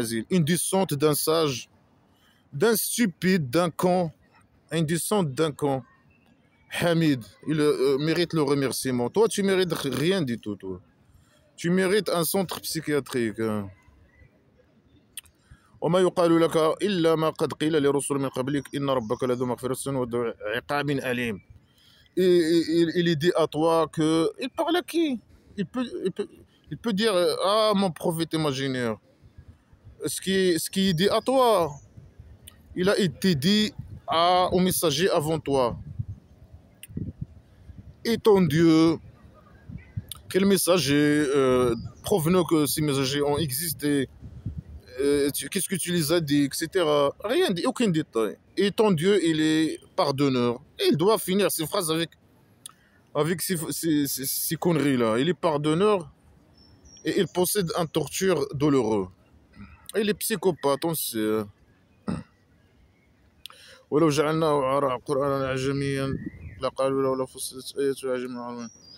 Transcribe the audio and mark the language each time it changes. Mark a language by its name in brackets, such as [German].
[French] Une descente d'un sage, d'un stupide, d'un con. Une descente d'un con. Hamid, il mérite le remerciement. Toi, tu mérites rien du tout, toi. Tu mérites un centre psychiatrique. Hein. [Arabic] وما يقال لك إلا ما قد قيل لرسل من قبلك إن ربك لذو مغفرة وذو عقاب أليم. [French] Il est dit à toi que... Il parle à qui? Il peut dire, ah, mon prophète imaginaire. Ce qui est dit à toi, il a été dit au messager avant toi. Et ton Dieu, quel messager, prouve-nous que ces messagers ont existé, qu'est-ce que tu les as dit, etc. Rien dit, aucun détail. Et ton Dieu, il est pardonneur. Et il doit finir ses phrases avec ces conneries-là. Il est pardonneur et il possède un torture douloureux. Il est psychopathe, on sait. [Arabic] ولو جعلناه قرآنا أعجميا لقالوا لولا فصلت آياته أعجميا.